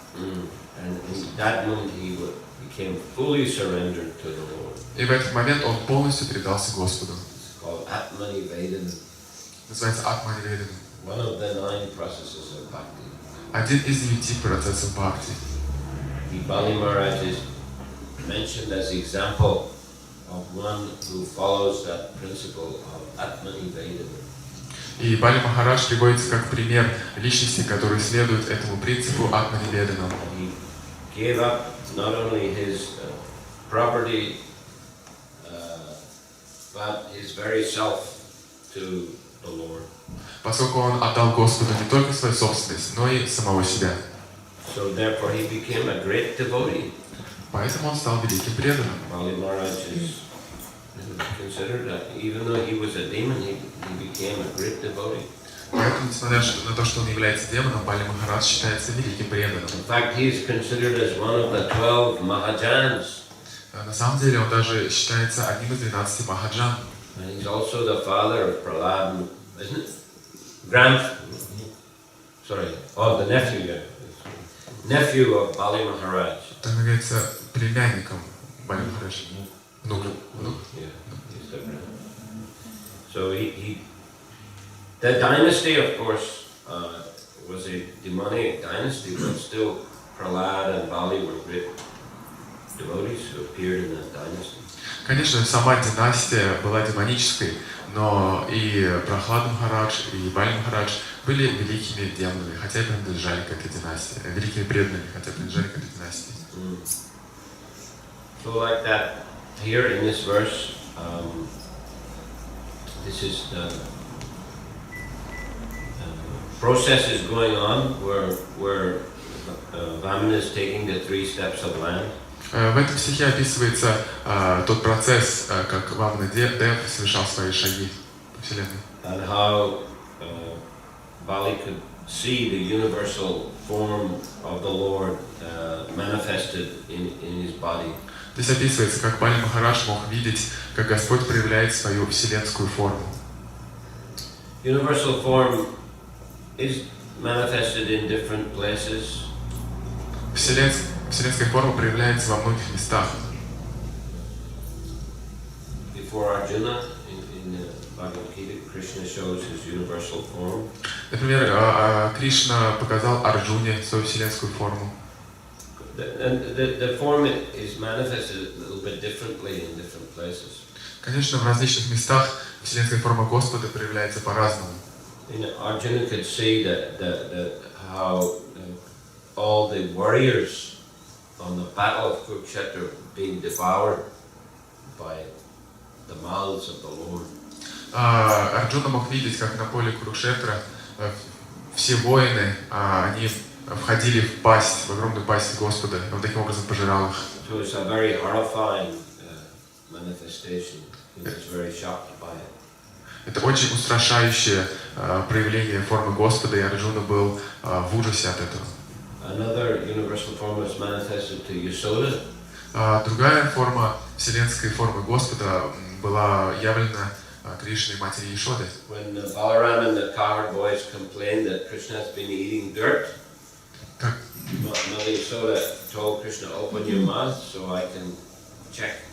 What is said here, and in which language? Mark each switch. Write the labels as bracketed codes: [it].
[en] And in that moment he became fully surrendered to the Lord. [ru] И в этот момент он полностью предался Господу. [en] It's called Atmanivedana. [ru] Называется Атманиведана. [en] One of the 9 processes of bhakti. [ru] Один из 9 процессов бхакти. [en] Bali Maharaj is mentioned as example of one who follows that principle of Atmanivedana. [ru] И Бали Махарадж приводится как пример личности, который следует этому принципу Атманиведана. [en] He gave up not only his property, but his very self to the Lord. [ru] Поскольку он отдал Господу не только свою собственность, но и самого себя. [en] So therefore he became a great devotee. [ru] Поэтому он стал великим преданным. [en] Bali Maharaj is considered that even though he was a demon, he became a great devotee. [ru] Поэтому, несмотря на то, что он является демоном, Бали Махарадж считается великим преданным. [en] In fact, he is considered as one of the 12 Mahajans. [ru] На самом деле он даже считается одним из 12 Махаджан. [en] And he's also the father of Prahlad, isn't it? The nephew of Bali Maharaj. [ru] Он является племянником Бали Махараджа. Внук. [en] Yeah, he's the grand. So the dynasty, of course, was a demonic dynasty, but still Prahlad and Bali were great devotees who appeared in that dynasty. [ru] Конечно, сама династия была демонической, но и Прабхупада Махарадж, и Бали Махарадж были великими демонами, хотя и принадлежали к этой династии, великими преданными, хотя принадлежали к этой династии. [en] So like that, here in this verse, this is the process is going on where Vamana is taking the 3 steps of land. [ru] В этом стихе описывается тот процесс, как Ваманадев совершал свои шаги по Вселенной. [en] And how Bali could see the universal form of the Lord manifested in his body. [ru] Здесь описывается, как Бали Махарадж мог видеть, как Господь проявляет свою вселенскую форму. [en] Universal form is manifested in different places. [ru] Вселенская форма проявляется во многих местах. [en] Before Arjuna, in the Bhagavad Gita, Krishna shows his universal form. [ru] Например, Кришна показал Арджуне свою вселенскую форму. [en] The form is manifested a little bit differently in different places. [ru] Конечно, в различных местах вселенская форма Господа проявляется по-разному. [en] Arjuna could see how all the warriors on the battle of Kurukshetra being devoured by the mouths of the Lord. [ru] Арджуна мог видеть, как на поле Курукшетра все воины, они входили в огромную пасть Господа, и он таким образом пожирал их. [en] So it's a very horrifying manifestation. He was very shocked by it. [ru] Это очень устрашающее проявление формы Господа, и Арджуна был в ужасе от этого. [en] Another universal form was manifested to Yasoda. [ru] Другая форма вселенской формы Господа была явлена Кришной матери Ешоды. [en] When Balaram and the cowherd boys complained that Krishna has been eating dirt, Mother Yasoda told Krishna, "Open your mouth so I can check."